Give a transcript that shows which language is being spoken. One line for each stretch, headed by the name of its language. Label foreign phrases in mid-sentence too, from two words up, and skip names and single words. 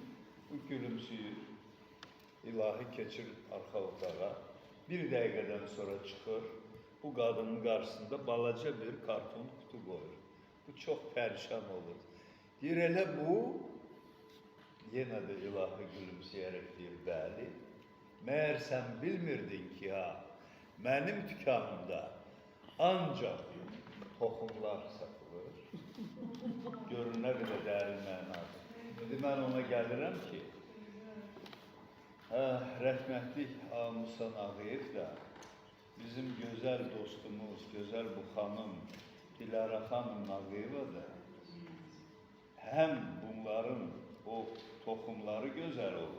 Azerbaijani: Bu gülümsəyir. İlahi keçir arxa otağa. Bir dəqiqədən sonra çıxır. Bu qadının qarşısında balaca bir karton kutu qoyur. Bu çox pərişan olur. Deyir, elə bu, yenə də ilahi gülümsəyərək deyir, bəli,
Turkish: Meğer sen bilmirdin ki ha, benim dükkanımda ancak tohumlar satılır.
Azerbaijani: Görünə belə dərin mənadır. İndi mən ona gəlirəm ki, rəhmətlik Musa Ağayev da bizim gözəl dostumuz, gözəl bu xanım Dilara xanım Ağayeva da həm bunların o toxumları gözəl olur.